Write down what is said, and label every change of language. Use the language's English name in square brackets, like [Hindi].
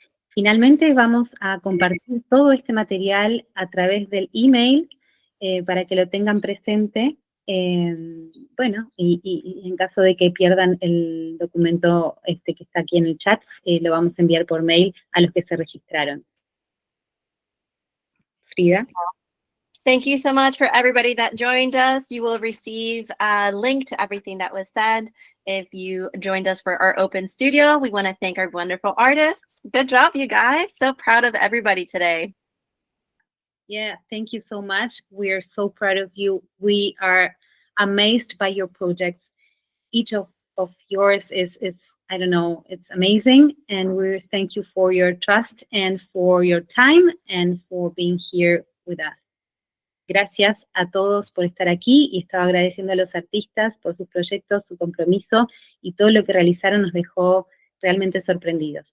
[Spanish] Finalmente vamos a compartir todo este material a través del email para que lo tengan presente. Bueno, y en caso de que pierdan el documento que está aquí en el chat, lo vamos a enviar por mail a los que se registraron. Frida. [English] Thank you so much for everybody that joined us. You will receive a link to everything that was said if you joined us for our open studio. We want to thank our wonderful artists. Good job, you guys. So proud of everybody today. Yeah, thank you so much. We are so proud of you. We are amazed by your projects. Each of yours is I don't know, it's amazing. And we thank you for your trust and for your time and for being here with us. [Spanish] Gracias a todos por estar aquí y estaba agradeciendo a los artistas por sus proyectos, su compromiso y todo lo que realizaron nos dejó realmente sorprendidos.